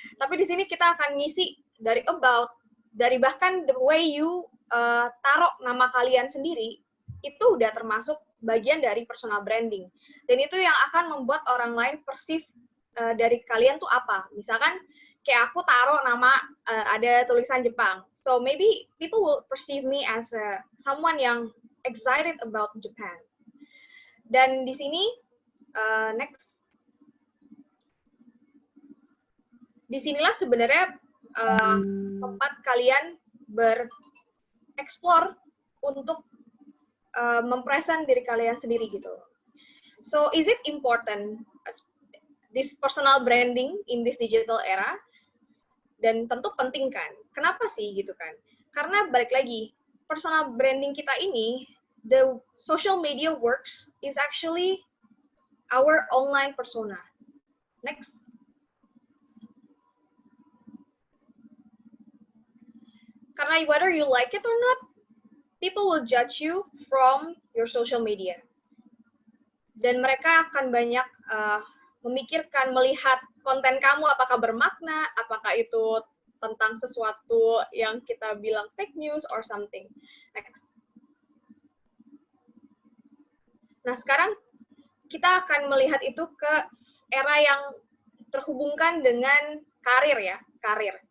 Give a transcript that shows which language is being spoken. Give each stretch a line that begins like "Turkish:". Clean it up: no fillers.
Indonesian: Tapi di sini kita akan ngisi dari about, dari bahkan
English: the way you
Indonesian: taruh nama kalian sendiri, itu udah termasuk bagian dari personal branding. Dan itu yang akan membuat orang lain perceive dari kalian tuh apa. Misalkan kayak aku taruh nama ada tulisan Jepang.
English: So maybe people will perceive me as someone yang excited about Japan.
Indonesian: Dan di sini next, disinilah sebenarnya tempat kalian bereksplor untuk mempresent diri kalian sendiri gitu.
English: So is it important this personal branding in this digital era?
Indonesian: Dan tentu penting kan. Kenapa sih gitu kan? Karena balik lagi, personal branding kita ini,
English: the social media works is actually our online persona.
Indonesian: Next.
English: Karena whether you like it or not, people will judge you from your social media.
Indonesian: Dan mereka akan banyak memikirkan, melihat konten kamu apakah bermakna, apakah itu tentang sesuatu yang kita bilang
English: fake news or something.
Indonesian: Next. Nah, sekarang kita akan melihat itu ke era yang terhubungkan dengan karir ya, karir.